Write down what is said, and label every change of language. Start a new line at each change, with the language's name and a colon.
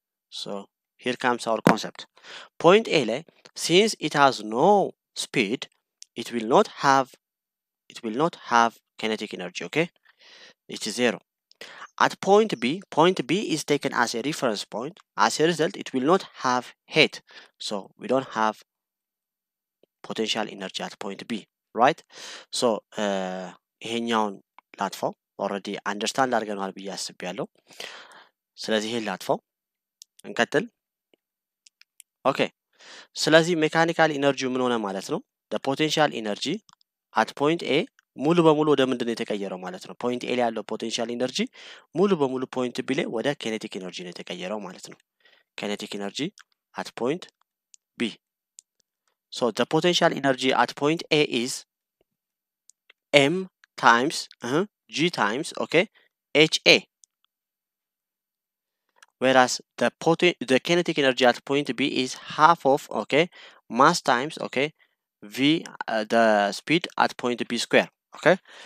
English: So here comes our concept. Point A, since it has no speed, it will not have kinetic energy, okay? It is 0. At point B is taken as a reference point. As a result, it will not have heat. So we don't have potential energy at point B, right?
Amharic: So ይሄኛውን ላጥፋው already understand አድርገናል ብዬ አስቤያለሁ። ስለዚህ ይሄን ላጥፋው እንቀጥል። ኦኬ ስለዚህ ሜካኒካል ኢነርጂው ምን ሆነ ማለት ነው?
English: the potential energy at point A
Amharic: ሙሉ በሙሉ ወደ ምንድን ነው የተቀየረው ማለት ነው? ፖይንት ኤ ላይ ያለው ፖቴንሻል ኢነርጂ ሙሉ በሙሉ ፖይንት ቢ ላይ ወደ ኬኔቲክ ኢነርጂ ነው የተቀየረው ማለት ነው። ኬኔቲክ ኢነርጂ at point B.
English: So the potential energy at point A is M times G times, okay, HA. Whereas the kinetic energy at point B is half of, okay, mass times, okay, V, the speed at point B square, okay.